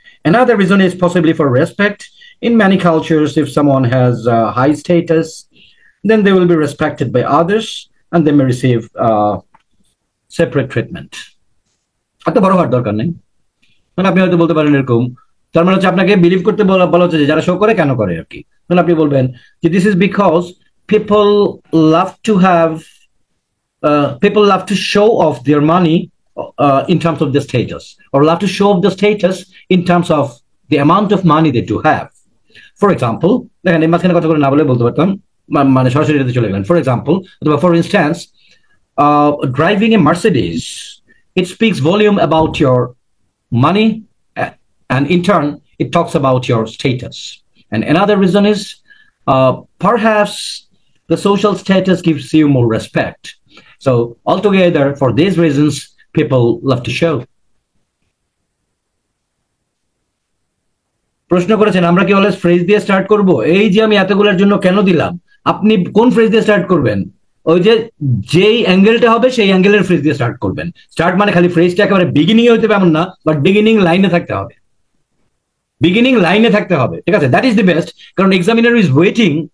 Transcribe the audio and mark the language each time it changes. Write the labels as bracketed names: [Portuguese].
[English] Another reason is possibly for respect. In many cultures, if someone has high status, then they will be respected by others and they may receive separate treatment. [Bangla] এত বড় হওয়ার দরকার নেই, মানে আপনি হয়তো বলতে পারেন এরকম, তার মানে হচ্ছে আপনাকে বিলিভ করতে বলা হচ্ছে যে যারা শো করে কেন করে আর কি। মানে আপনি বলবেন যে this is because [English] people love to have people love to show off their money in terms of the status, or love to show off the status in terms of the amount of money they do have. For example, [Bangla] দেখেন এই মাঝখানে কথা করে না বলে বলতে পারতাম, মানে সরাসরি এটাতে চলে গেলেন। [English] For example, অথবা for instance, driving a Mercedes, it speaks volume about your money, and in turn it talks about your status. And another reason is perhaps the social status gives you more respect. So altogether, for these reasons, people love to show. [Bangla] প্রশ্ন করেছেন আমরা কি always phrase দিয়ে start করব? এই যে আমি এতগুলোর জন্য কেন দিলাম, আপনি কোন ফ্রেজ দিয়ে স্টার্ট করবেন? ওই যে যেই অ্যাঙ্গেলটা হবে সেই অ্যাঙ্গেলের ফ্রেজ দিয়ে স্টার্ট করবেন। স্টার্ট মানে খালি ফ্রেজটা একেবারে বিগিনিং এ হতে হবে এমন না, বাট বিগিনিং লাইনে থাকতে হবে, বিগিনিং লাইনে থাকতে হবে, ঠিক আছে? দ্যাট ইজ দি বেস্ট, কারণ এক্সামিনার ইজ ওয়েটিং।